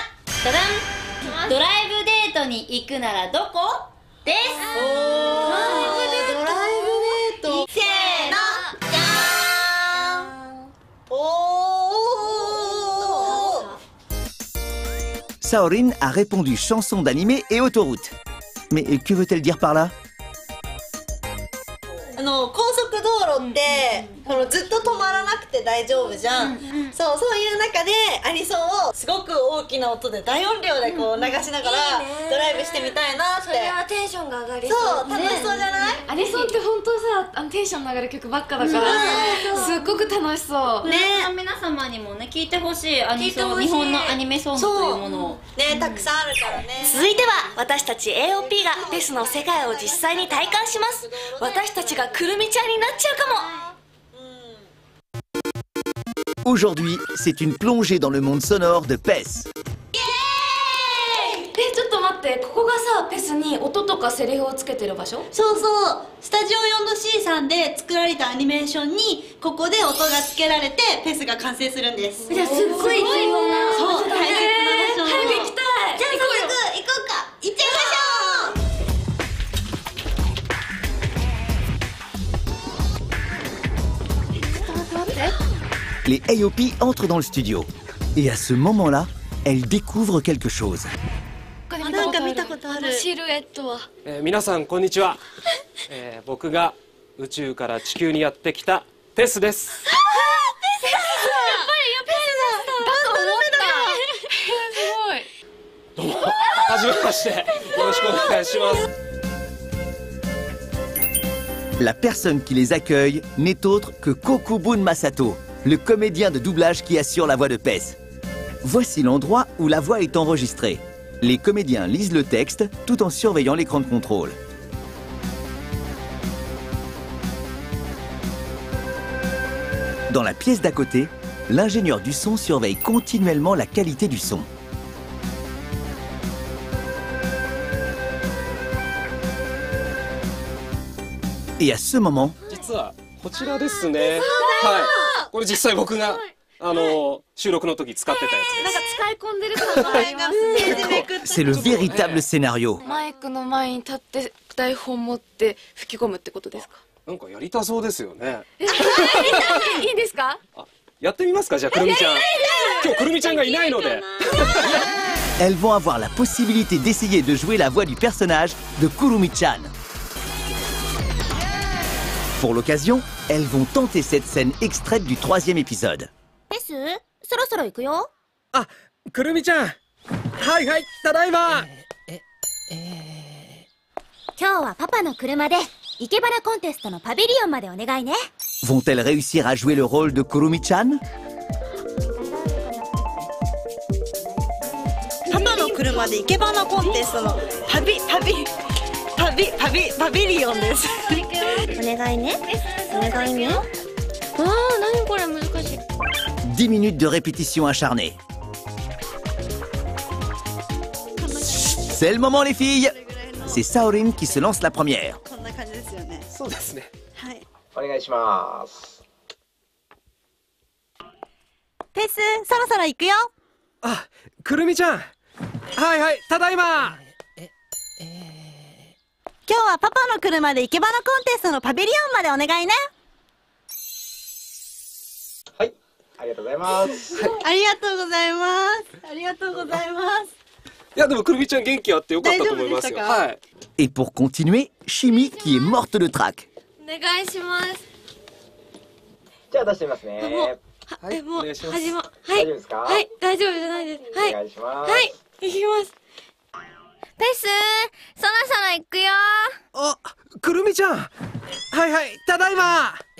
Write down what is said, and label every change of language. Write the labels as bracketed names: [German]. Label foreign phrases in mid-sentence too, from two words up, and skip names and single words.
[Japanese] ダダン。ドライブデートに行くならどこです。ドライブデート。せーの、じゃーん。 [French] Saorin a répondu chanson d'animé et autoroute. Mais que veut-elle dire par là? [Japanese] 高速道路ってずっと止まらなくて大丈夫じゃん、そういう中でアニソンをすごく大きな音で大音量でこう流しながらドライブしてみたいなって。それはテンションが上がりそう。そう、楽しそうじゃない？アニソンって本当さ、テンションの上がる曲ばっかだから、すっごく楽しそう。ね、皆様にもね、聞いてほしいアニソン、日本のアニメソングというものをね、たくさんあるからね。続いては私たち AOP がペスの世界を実際に体感します。私たちがくるみちゃんになっちゃうかも。 [French] Aujourd'hui, c'est une plongée dans le monde sonore de PES. [Japanese] ちょっと待って、ここがさ、ペスに音とかセリフをつけてる場所？そうそう、スタジオ 4°C さんで作られたアニメーションにここで音がつけられてペスが完成するんです。じゃあすっごい重要なそう、大切な場所。早く行きたい。じゃあ早速行こうか。行っちゃいましょう。 [French] Les AOP entrent dans le studio. Et à ce moment-là, elles découvrent quelque chose. [Japanese] なんか見たことある。シルエットは。皆さんこんにちは。僕が宇宙から地球にやってきたペスです。やっぱりペスだ。だと思った。すごい。どうも、はじめまして。よろしくお願いします。 [French] La personne qui les accueille n'est autre que Kokubun Masato, le comédien de doublage qui assure la voix de PES. Voici l'endroit où la voix est enregistrée. Les comédiens lisent le texte tout en surveillant l'écran de contrôle. Dans la pièce d'à côté, l'ingénieur du son surveille continuellement la qualité du son. Et à ce moment, [Japanese] 実はこちらですね。はい。これ実際僕が収録の時使ってたやつです。なんか使い込んでる感がありますね。 [French] c'est le véritable scénario. [Japanese] マイクの前に立って台本持って吹き込むってことですか？なんかやりたそうですよね。いいですか？やってみますか、じゃあくるみちゃん。今日くるみちゃんがいないので。 [French] Elles vont avoir la possibilité d'essayer de jouer la voix du personnage de Kurumi-chan. Pour l'occasion, elles vont tenter cette scène extraite du 3e épisode. [Japanese] ペス、そろそろ行くよ。あ、くるみちゃん。はいはい、ただいま。今日はパパの車で生け花コンテストのパビリオンまでお願いね。 [French] Vont-elles réussir à jouer le rôle de Kurumi-chan? [Japanese] パパの車で生け花コンテストのパビリオンです。お願いね。お願いね。何これ難しい。 [French] 10 minutes de répétition acharnée. C'est le moment les filles. C'est Saorin qui se lance la première. [Japanese] こんな感じですよね。そうですね。はい。お願いします。ペス、そろそろ行くよ。あ、くるみちゃん。はいはい、ただいま。今日はパパの車で生け花コンテストのパビリオンまでお願いね。はい、 ありがとうございます。ありがとうございます。ありがとうございます。いやでもくるみちゃん元気あってよかったと思いますよ。はい。 [French] Et pour continuer, Chimie qui est morte de trac. [Japanese] お願いします。じゃあ出してみますね。はい、もうお願いします。始ま、は大い丈夫ですか？はい、大丈夫じゃないです。はい、お願いします。はい、行きます。ペス、そろそろ行くよ。あ、くるみちゃん。はいはい、ただいま。